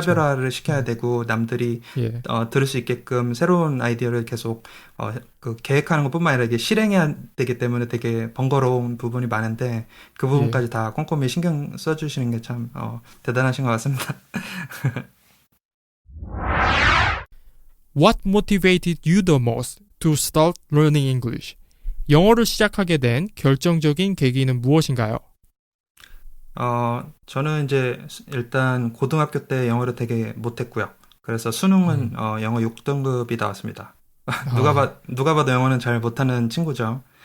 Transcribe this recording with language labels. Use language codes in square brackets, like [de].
[ko] 차별화를 시켜야 되고, 남들이, 들을 수 있게끔 새로운 아이디어를 계속, 계획하는 것 뿐만 아니라 이게 실행해야 되기 때문에 되게 번거로운 부분이 많은데, 그 부분까지 다 꼼꼼히 신경 써주시는 게 참, 대단하신 것 같습니다. [en] What motivated you the most to start learning English? [ko] 영어를 시작하게 된 결정적인 계기는 무엇인가요? 저는 이제 일단 고등학교 때 영어를 되게 못했고요. 그래서 수능은 영어 6등급이 나왔습니다. 누가 봐도 영어는 잘 못하는 친구죠.